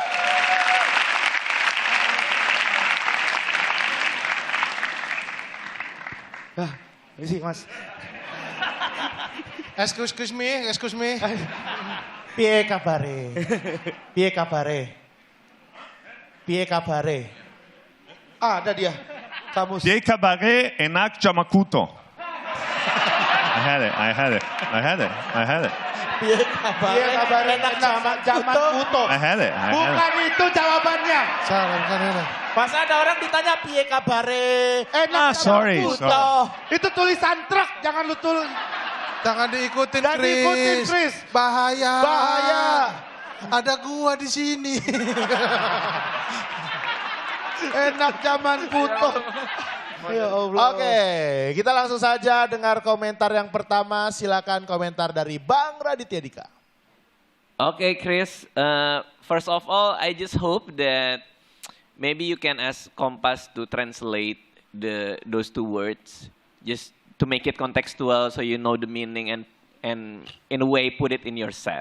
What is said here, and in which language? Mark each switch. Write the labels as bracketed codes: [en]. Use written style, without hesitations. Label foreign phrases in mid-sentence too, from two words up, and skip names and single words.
[id] Ini Mas. [en] Excuse me. [jv] Piye kabare? Piye kabare? Piye kabare? [id] Ah, ada dia. Kamu. [jv] Piye kabare enak jamakuto. [en] I had it. [jv] Piye kabare enak zaman kuto. [en] I had it. [id] Bukan itu jawabannya. Salah, bukan ini. Pas ada orang ditanya [jv] piye kabare? Ah, Enak [en] sorry. [id] Itu tulisan truk, jangan lu tulis. Jangan diikutin, Jangan Chris. diikutin, Chris. Bahaya. Bahaya. Ada gua di sini. [jv] Enak zaman kuto. [id] Ya Allah. Oke, kita langsung saja dengar komentar yang pertama. Silakan komentar dari Bang Raditya Dika. [en] Okay, Chris. First of all, I just hope that maybe you can ask Kompas to translate those two words, just to make it contextual, so you know the meaning and in a way put it in your set.